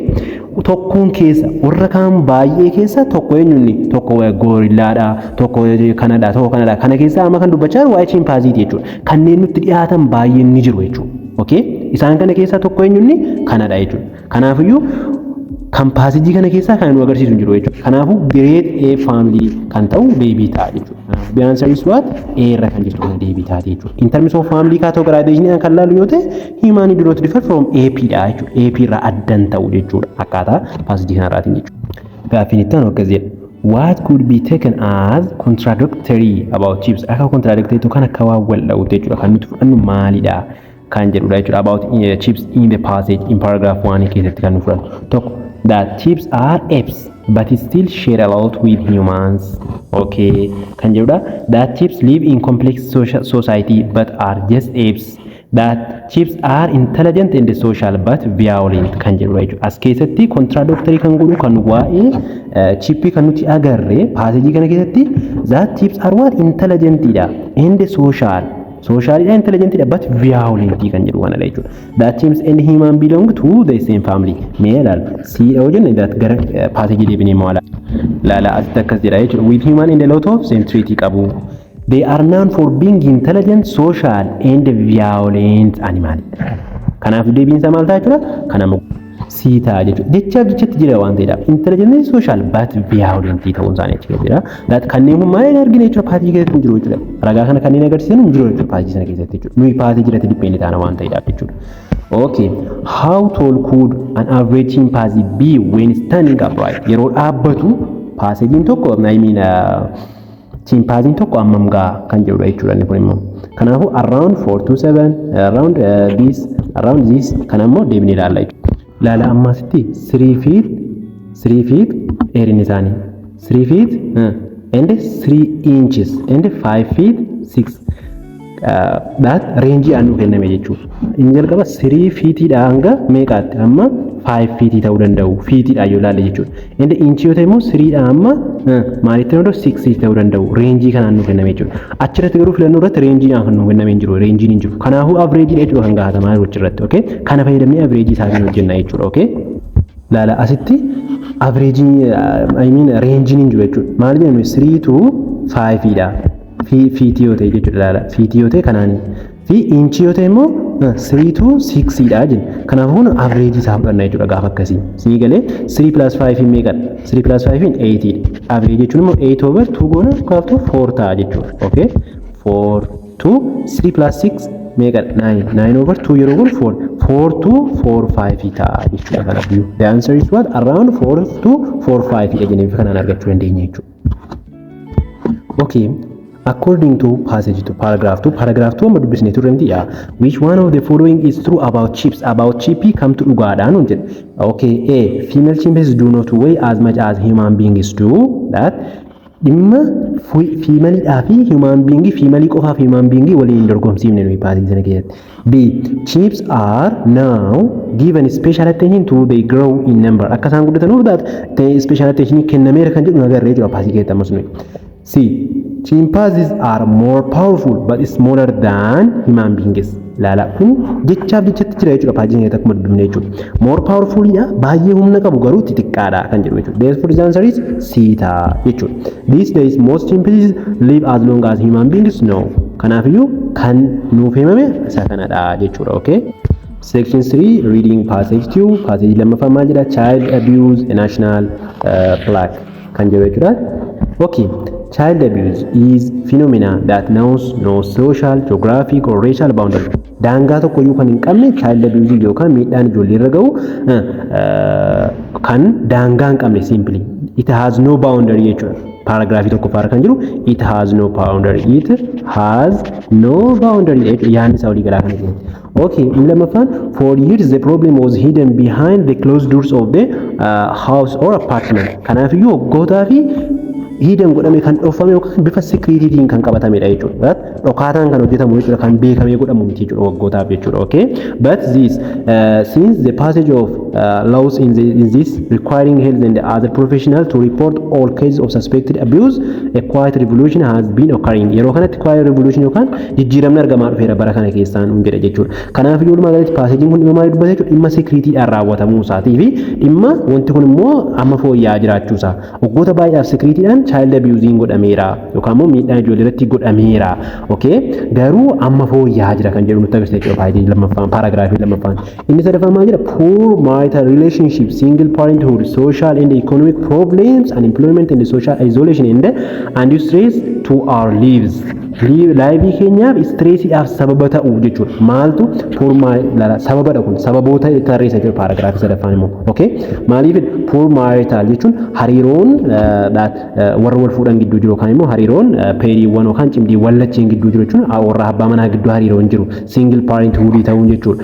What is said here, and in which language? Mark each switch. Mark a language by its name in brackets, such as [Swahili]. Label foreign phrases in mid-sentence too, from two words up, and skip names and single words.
[Oromo] Tokkoon keessa warra kaan baay'ee keessa tokko eenyunni tokko gorillaadha tokko kanadha tokko kanadha kana keessa amma kan dubbachaa jiru waa'ee chimpanzeeti jechuudha. Kanneen nutti dhiyaatan baay'een ni jiru jechuudha. Okay? Isaan kana keessaa tokko eenyunni kanadha jechuudha. Kanaafuu kan paaseejii kana keessaa kan nu agarsiisu jiru jechuudha. Kanaafuu [English] great A family [Oromo] kan ta'u deebii ta'a jechuudha. [English] The answer is what? [Oromo] A irra kan jirtu kana deebii ta'a jechuudha. [English] In terms of family categorization [Oromo] kan laalu yoo ta'e [English] human do not differ from AP [Oromo] dha jechuudha. AP irraa addan ta'u jechuudha. Akkaataa paaseejii kanarraatiin jechuudha. Gaaffiin itti aanu akkas jedha. [English] What could be taken as contradictory about chimps? [Oromo] Akka contradictory kan akka waan wal dha'u jechuudha. Kan nuti fudhannu maalidha? Kan jedhudha jechuudha. [English] About chimps in the passage in paragraph 1 [Oromo] keessatti kan nu fudhannu. [English] Tokko that chimps are apes but still share a lot with humans. [Oromo] Okay. Kan jedhudha. [English] That chimps live in complex society but are just apes. That chimps are intelligent and social but violent [Oromo] kan jedhudha jechuudha. As keessatti contradictory kan godhu kan waa'ee chippii kan nuti agarre paaseejii kana keessatti [English] that chimps are what intelligent [Oromo] dha [English] and social socially intelligent but violent [Oromo] kan jedhu kana jechuudha. [English] That chimps and human belong to the same family. [Oromo] Male si hojjenna that gara passage deebinee maala laala asitti akkas jedha jechuudha. [English] With human and a lot of same trait qabu. They are known for being intelligent, social and violent animal. [Oromo] Kanaaf deebiin isaa maal ta'a jechuudha? Kana Sita jechuudha. Jecha jira waan ta'eedha. [English] Intelligent social but violent [Oromo] ta'uun isaanii jechuudha jira. That kanneen humnaa hin argine jechuudha paatii keessatti jiru jechuudha. Ragaa kana kanneen agarsiisan hin jiru jechuudha paatii sana keessatti jechuudha. Nuyi paatii jirate dipendi taana waan ta'eedha jechuudha. Okay. [English] How tall could an average chimpanzee be when standing upright? [Oromo] Yeroo dhaabbatu paasejiin tokko chimpanzee tokko hammam gaa kan jedhudha jechuudha inni kun immoo. Kanaafuu [English] around 4 to 7 around this [Oromo] kana immoo deebinee ilaalla jechuudha. Lala ammasitti [English] 3 feet dheerinni isaanii 3 feet and 3 inches and 5 feet 6 that range [Oromo] aanu kenname jechuudha. Inni jalqaba 3 feet dha hanga meeqaatti amma 5 feet ta'uu danda'u feet dha yoo ilaalle jechuudha. And inch yoo ta'e immoo 3 dha amma maalitti ta'uu 6 feet ta'uu danda'u range kanaan nu kenname jechuudha. Achirratti garuu filannoo irratti range kan nu kenname hin jiru range hin jiru. Kanaafuu average dha jechuudha kan gaafatamaa achirratti okay. Kana fayyadamnee average isaa kan hojjenna jechuudha okay. Laala asitti average I mean range hin jiru jechuudha. Maal jennu 3 to 5 dha. Feet yoo ta'e jechuudha laala feet yoo ta'e kanaani fi inch yoo ta'e immoo 3 to 6 dha jenna. Kanaafuu kun average isaa fudhanna jechuudha gaafa akkasii. Sii galee 3 plus 5 hin meeqadha? 3 plus 5 hin 8 dha. Average jechuun immoo 8 over 2 goona kaaftu 4 ta'a jechuudha. Okay? 4 to 3 plus 6 meeqadha? 9. 9 over 2 yeroo kun 4. 4 to 4 5 ta'a jechuudha kana view. [English] The answer is what? [Oromo] Around 4 to 4 5 dha jennee kanaan argachuu dandeenya jechuudha. Okay. [English] According to passage to paragraph 2 [Oromo] amma dubbisnee turreemti [English] which one of the following is true about chimps? [Oromo] About chimpii kamtu dhugaadhaan hun jedhe. [English] Okay, A, female chimpanzees do not weigh as much as human beings do. [Oromo] That dhimma female fi [English] human being [Oromo] female qofa fi [English] human being [Oromo] waliin dorgomsiifne nuyi passage sana keessatti. [English] B, chimps are now given special attention to they grow in number. [Oromo] Akka isaan guddatanuuf that [English] special attention [Oromo] kennameera kan jedhu agarree jira passage keessatti ammas nuyi. [English] C, chimpanzees are more powerful but smaller than human beings. [Oromo] Laala kun jechaaf jechatti jira jechuudha paajiin keessatti akkuma dubbifne jechuudha. [English] More powerful [Oromo] dha baay'ee humna qabu garuu xixiqqaadha kan jedhu jechuudha. [English] Therefore the answer is C [Oromo] ta'a jechuudha. [English] These days most chimpanzees live as long as human beings know. [Oromo] Kanaafiyyuu kan nuuf himame isa kanadha jechuudha. [English] Okay. Section 3 reading passage 2 passage [Oromo] lammaffaa maal jedha? [English] Child abuse a national plaque [Oromo] kan jedhu jechuudha. Okay. [English] Child abuse is phenomena that knows no social, geographic or racial boundary. [Oromo] Daangaa tokko iyyuu kan hin qabne [English] child abuse [Oromo] yookaan miidhaan ijoollee irra gahu kan daangaa hin qabne simply. [English] It has no boundary jechuudha. [Oromo] Paragraafii tokkoffaarra kan jiru [English] it has no boundary. It has no boundary jechuudha. [Oromo] Yaadni isaa walii galaa kana keessatti. [English] Okay, in lammaffaan for years the problem was hidden behind the closed doors of the house or apartment. [Oromo] Kanaafiyyuu waggootaa fi hidden godhame kan dhofame yookaan bifa securitytiin kan qabatamedha jechuudha. Dhokaataan kan hojjetamu jechuudha kan beekamee godhamu miti jechuudha waggootaaf jechuudha. [English] Okay, but this since the passage of laws in this requiring health and other professional to report all cases of suspected abuse, a quiet revolution has been occurring. [Oromo] Yeroo kanatti [English] quiet revolution [Oromo] yookaan jijjiiramni argamaa dhufeera bara kana keessaan hundee jechuudha. Kanaaf iyyuu magaalatti paasejiin kun dhimma maalii dubbata jechuudha? Dhimma securityidhaan raawwatamuu isaatii fi dhimma wanti kun immoo amma fooyya'aa jiraachuu isaa. Waggoota baay'eedhaaf securityidhaan [English] child abusing [Oromo] godhameera yookaan immoo miidhaan ijoollee irratti godhameera. Okay, garuu amma fooyya'aa jira kan jedhu nutti agarsiisa jechuudha paasejii lammaffaan paragraafii lammaffaan. Inni sadaffaan maal jedha? [English] Poor marital relationship, single parenthood, social and economic problems, unemployment and social isolation and stress to our lives. [Oromo] Live keenyaaf stressiidhaaf sababa ta'u jechuudha. Maaltu poor sababadha kun sababoota tarreessa jechuudha paragraafii sadaffaan immoo. Okay, maaliif [English] poor marital [Oromo] jechuun hariiroon warra wal fuudhan gidduu jiru yookaan immoo hariiroon peeriiwwan yookaan cimdiiwwan lacheen gidduu jiru jechuun warra abbaa manaa gidduu hariiroon jiru [English] single parenthood [Oromo] ta'uun jechuudha.